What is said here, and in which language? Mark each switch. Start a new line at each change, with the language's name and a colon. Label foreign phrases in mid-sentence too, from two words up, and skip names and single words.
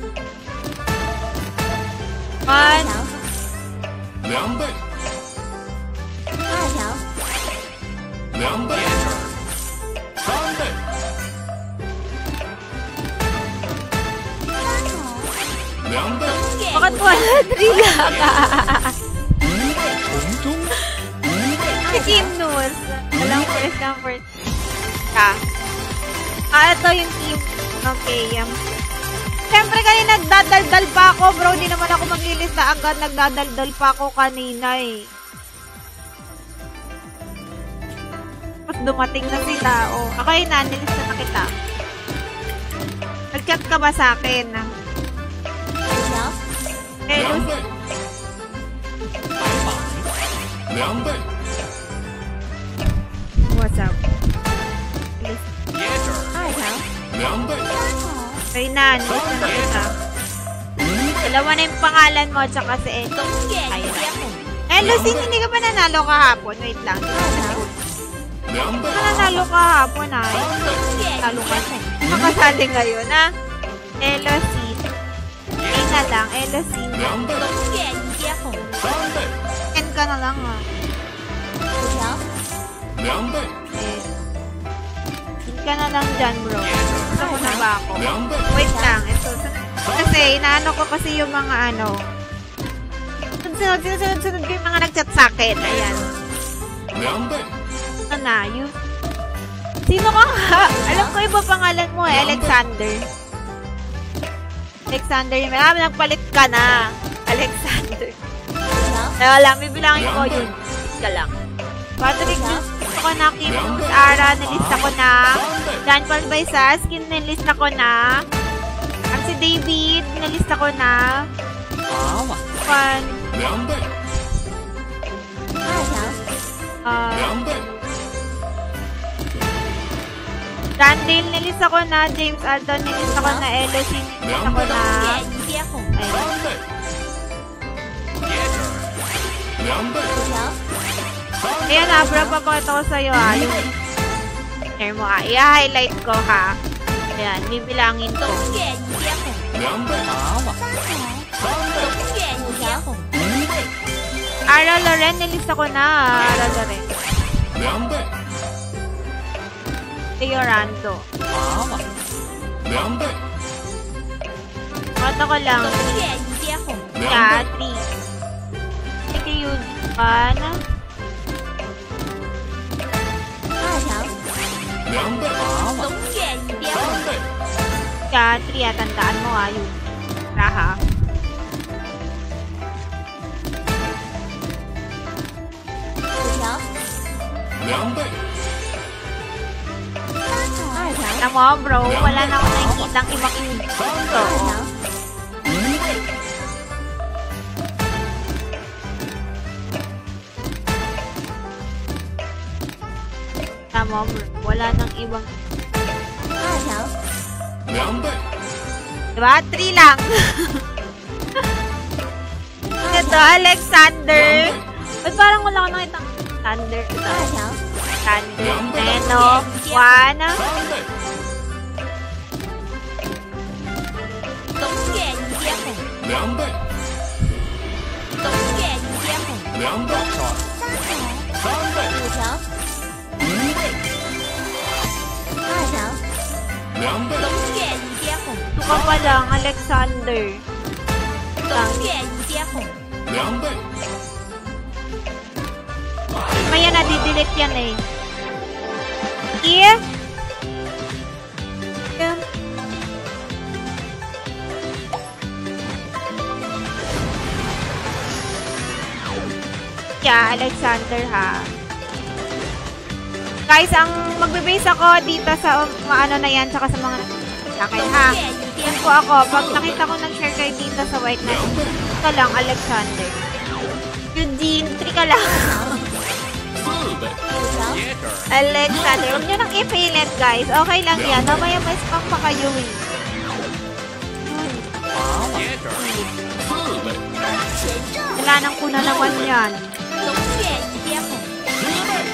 Chinese: 二
English: One,
Chinese: 条，两倍，二条，两倍，三倍，两倍，
Filipino: bakit wala three lang?
Chinese: 从中，
Filipino: Si Kim News. Walang first ng first. Ito yung team. Okay. Siyempre kanina nagdadaldal pa ako, bro. Di naman ako maglilista agad. Nagdadaldal pa ako kanina eh. Tapos dumating na sila. Oh. Okay na, nilista na kita. Nag-chat ka ba sa akin?
Chinese: 薯条，
English: Hello.
Chinese: 两倍，两倍，
English: What's up?
Chinese: 二条，两倍，
Filipino: Okay na, nilista na kita. Dalawa na yung pangalan mo, tsaka si Ed.
Chinese: 龙卷接红，
Filipino: Eh, Lucine, hindi ka ba nanalo kahapon? Wait lang.
Chinese: 两倍，
Filipino: Nanalo kahapon, ay.
Chinese: 龙卷
Filipino: Talo
Chinese: 接
Filipino: ka.
Chinese: 红，
Filipino: Makasali ngayon, ha? Elocine. Okay na lang, Elocine.
Chinese: 两倍，龙卷接红，三倍，
Filipino: End ka na lang, ha?
Chinese: 薯条，两倍，
Filipino: Eh. End ka na lang dyan, bro. Gusto na ba ako?
Chinese: 两倍，
Filipino: Wait lang. Ito. Kasi, inaano ko kasi yung mga ano. Sunod ko yung mga nag-chat sa akin. Ayan.
Chinese: 两倍，
Filipino: Ano na, you... Sino ka nga? Alam ko iba pangalan mo eh. Alexander. Alexander. Marami nagpalit ka na. Alexander.
Chinese: 薯条，
Filipino: Kaya lang, bibilangin ko yun. Ka lang. Patrick, nilista ko na. Kim News, Ara, nilista ko na. Dan Paul Baisas, nilista ko na. Ang si David, nilista ko na. Pan,
Chinese: 两倍，二条，两倍，
Filipino: Randall, nilista ko na. James Alton, nilista ko na. Elocine, nilista ko na.
Chinese: 龙卷接红，
Filipino: Ayun.
Chinese: 三倍，两倍，薯条，三倍，
Filipino: Ayan na, bro, papakita ko sa'yo ha. Yung share mo ha. I-highlight ko ha. Ayan, bibilangin ko.
Chinese: 龙卷接红，两倍，三倍，龙卷接红，
Filipino: Ara Loren, nilista ko na. Ara Loren.
Chinese: 两倍，
Filipino: Teorando.
Chinese: 两倍，
Filipino: Boto ko lang.
Chinese: 东岳一接红，
Filipino: Kaya, 3. Sige yun. 1.
Chinese: 2 条，两倍，东岳一边三红，倍，
Filipino: Kaya, 3. Tandaan mo yun. Raha.
Chinese: 5条，两倍， 2条，
Filipino: Alam mo, bro, wala na akong nakikitang ibang unit.
Chinese: 2 条，五倍，
Filipino: Alam mo, bro, wala nang ibang...
Chinese: 2条，两倍，
Filipino: Diba? 3 lang. Ito, Alexander. Ba't parang wala akong nakitang Alexander? Ito,
Chinese: 2 条，
Filipino: Alexander. Neno. 1.
Chinese: 三倍，东岳一接红，两倍，东岳一接红，两倍，三倍， 5条，五倍， 2条，两倍，东岳一接红，
Filipino: Ito ka pa lang, Alexander.
Chinese: 东岳一接红，两倍，
Filipino: Maya na, didelete yan eh.
English: Yeah? Yeah. Yeah, Alexander ha.
Filipino: Guys, ang magbe-base ako dito sa ano na yan, tsaka sa mga sa akin
Chinese: 东
Filipino: ha.
Chinese: 岳一接
Filipino: Yan
Chinese: 红，
Filipino: po ako, pag nakita ko nag-share kayo dito sa white na ito lang, Alexander. Eugene, 3 ka lang.
Chinese: 四倍， 5条，
Filipino: Alexander, huwag nyo nang i-
English: fail it,
Filipino: guys. Okay lang yan. Mamaya may spam pa kayo eh.
Chinese: 四倍，
Filipino: Wala nang kuna naman yan.
Chinese: 东岳一接红，十倍，